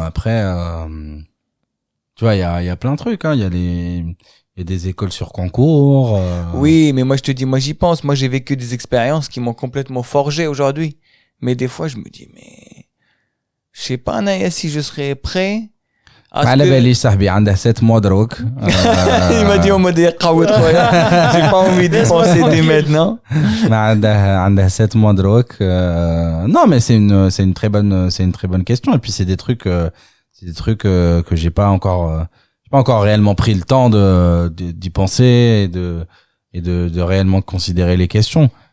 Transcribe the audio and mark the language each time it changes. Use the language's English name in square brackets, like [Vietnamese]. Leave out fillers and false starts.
[French] Après, tu vois, il y a plein de trucs. Hein. Il y a des écoles sur concours. Oui, mais moi je te dis, moi j'y pense. Moi j'ai vécu des expériences qui m'ont complètement forgé aujourd'hui. Mais des fois je me dis, mais je sais pas Naya, si je serais prêt. [Arabic] على بالي صاحبي عنده [French] 7 mois [Arabic] دروك. [French] Il m'a dit on m'a dit [Arabic] قاوت خويا. [French] J'ai pas envie d'y penser dès maintenant. [Arabic] عنده [French] 7 mois [Arabic] دروك. [French] Non, mais c'est une très bonne question. Et puis c'est des trucs que j'ai pas encore réellement pris le temps d'y penser et de réellement considérer les questions.